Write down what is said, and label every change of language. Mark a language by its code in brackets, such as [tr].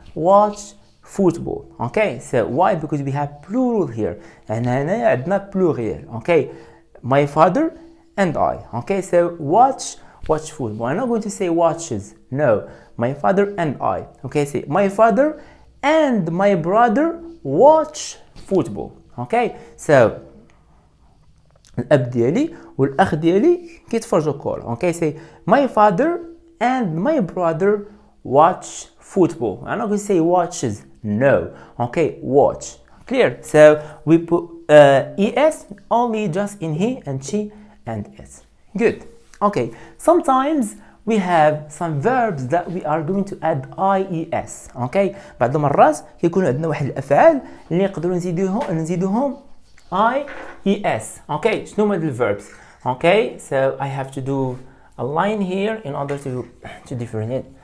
[en] Okay, so why? Because we have plural here and [ar] هنا عندنا [en] plurial. Okay, my father and I. Okay, so watch football. I'm not going to say watches. No, my father and I. Okay, say my father and my brother watch football. [ar] Okay, so الاب ديالي والاخ ديالي كيتفرجوا كورة. [en] Okay, say my father and my brother watch football. I'm not going to say watches. No. Okay, watch. Clear? So we put es only just in he and she and it. Good. Okay, sometimes we have some verbs that we are going to add ies. [ar] Okay, بعض المرات كيكون عندنا واحد الافعال اللي نقدروا نزيدوهم ies. Okay, شنو هما الverbs؟ [en] Okay, so I have to do a line here in order to differentiate.